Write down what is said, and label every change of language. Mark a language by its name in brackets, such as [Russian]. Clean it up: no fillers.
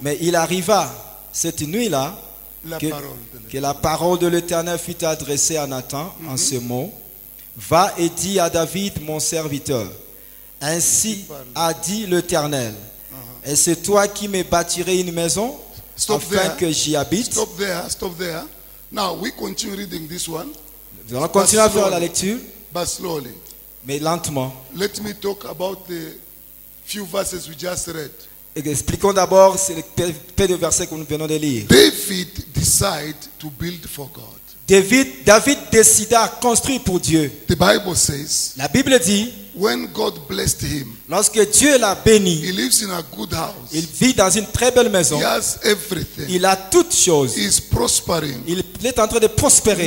[French] Mais il arriva cette nuit-là La que, parole de l'Éternel. que la parole de l'Éternel fut adressée à Nathan en ce mot, va et dis à David mon serviteur, ainsi a dit l'Éternel, est-ce toi qui me bâtirais une maison [English] Stop [French] afin [English] there. [French] que j'y habite? [English] Stop there, stop there. Now we continue reading this one, [French] Nous allons continuer à faire la lecture, [English] but slowly. [French] mais lentement. [English] Let me talk about the few verses we just read. [French] Et expliquons d'abord ces peu de versets que nous venons de lire. [English] David decided to build for God. [French] David décida à construire pour Dieu. [English] The Bible says, [French] La Bible dit, [English] when God blessed him, [French] lorsque Dieu l'a béni, [English] he lives in a good house. [French] il vit dans une très belle maison. [English] He has everything. [French] Il a toutes choses. [English] He is prospering. [French] Il est en train de prospérer.